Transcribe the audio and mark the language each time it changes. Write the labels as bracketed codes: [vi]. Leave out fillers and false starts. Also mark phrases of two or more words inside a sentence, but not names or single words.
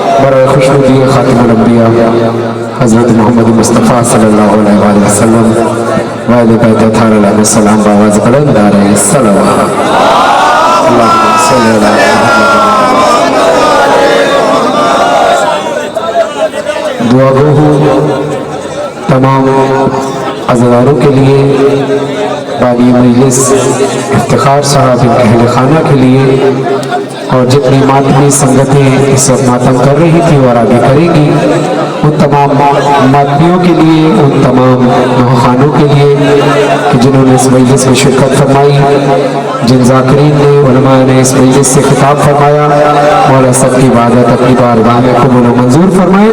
[ur] برائے خوشنودی خاتم الانبیاء حضرت محمد مصطفیٰ [ar] صلى الله عليه وسلم [ur] والے بیت اطہار [ar] عليه السلام [ur] باآواز بلند آ رہے [ar] صلى الله اللهم صل على محمد. [ur] دعا گو ہوں تمام عزاداروں کے لیے، بانی مجلس افتخار صاحب ان کے اہل خانہ کے لیے، اور جتنی ماتمی سنگتیں اس وقت ماتم کر رہی تھی اور آگے کریں گی، ان تمام ماتمیوں کے لیے، ان تمام نوخوانوں کے لیے کہ جنہوں نے اس مجلس میں شرکت فرمائی، جن ذاکرین نے علماء نے اس مجلس سے خطاب فرمایا، مولا سب کی عبادت اپنی بارگاہ میں قبول و منظور فرمائے.